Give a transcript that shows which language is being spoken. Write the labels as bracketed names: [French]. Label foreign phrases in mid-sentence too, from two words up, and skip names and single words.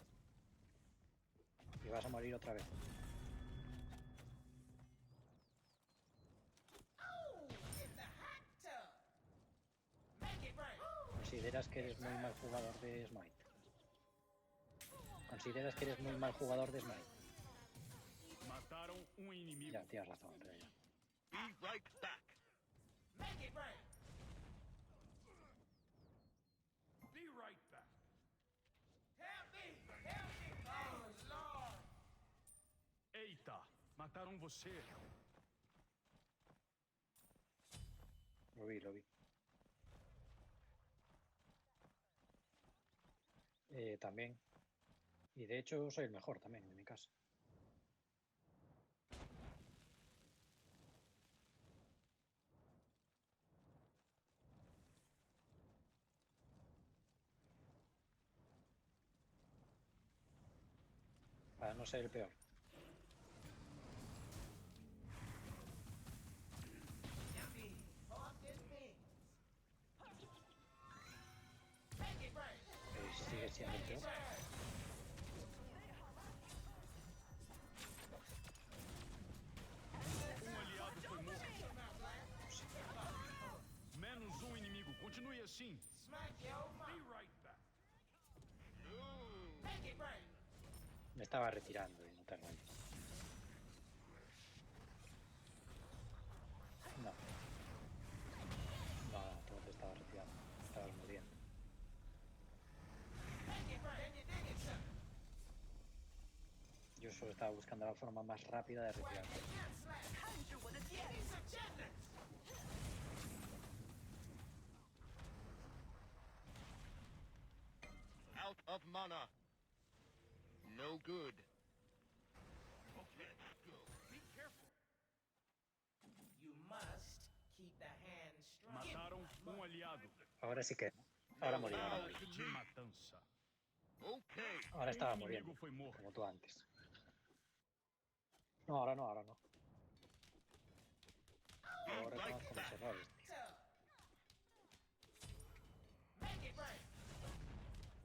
[Spanish] Y vas a morir otra vez. [English] Oh, in the hot tub. Make it rain. [Spanish] ¿Consideras que eres muy mal jugador de Smite? ¿Consideras que eres muy mal jugador de Smite? [Portuguese] Mataram inimigo. [Spanish] Ya, tienes razón, pero ya. [English] Be right back. Make it rain. Be right back. Help me. Help me. Oh, Lord. [Portuguese] Eita, mataram você. [Spanish] Lo vi. También. Y de hecho soy el mejor también en mi casa. Para no ser el peor. [English] Yummy. Hot as beans. Make it rain. [Spanish] Sigue siendo el peor. [Portuguese] Aliado foi morto. Menos inimigo. Continue assim. [English] Smack your Be mouth. right back. Make it rain. [Spanish] Me estaba retirando y no te rayes. No, tú no te estabas retirando. Estabas muriendo. [English] Make it rain. You dig it, sucker. [Spanish] Yo solo estaba buscando la forma más rápida de retirarme. [English] Out of mana. No good. Okay, go. Be careful. You must keep the hand strong. [Portuguese] Mataram aliado. [Spanish] Ahora sí que. Ahora morí. [Portuguese] De matança. Okay. [Spanish] Ahora estaba [Portuguese] Inimigo [Spanish] muriendo. [Portuguese] foi morto. [Spanish] Como tú antes. No, ahora no. Ahora reconozco mis errores, tío. [English] Make it rain.